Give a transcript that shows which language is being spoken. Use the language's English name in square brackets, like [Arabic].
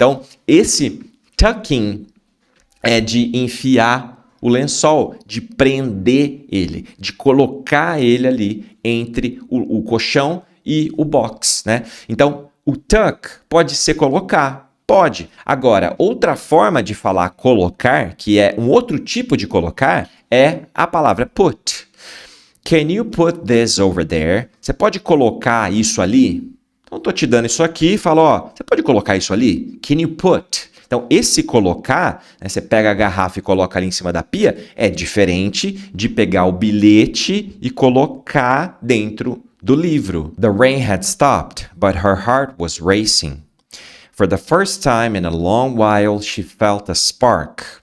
[Portuguese] Então, esse tucking é de enfiar o lençol, de prender ele, de colocar ele ali entre o colchão e o box, né? Então, o tuck pode ser colocar, pode. Agora, outra forma de falar colocar, que é um outro tipo de colocar, é a palavra put. [English] Can you put this over there? [Portuguese] Você pode colocar isso ali? Então, estou te dando isso aqui e falo, ó, você pode colocar isso ali? [English] Can you put? [Portuguese] Então, esse colocar, né, você pega a garrafa e coloca ali em cima da pia, é diferente de pegar o bilhete e colocar dentro do livro. [English] The rain had stopped, but her heart was racing. For the first time in a long while, she felt a spark.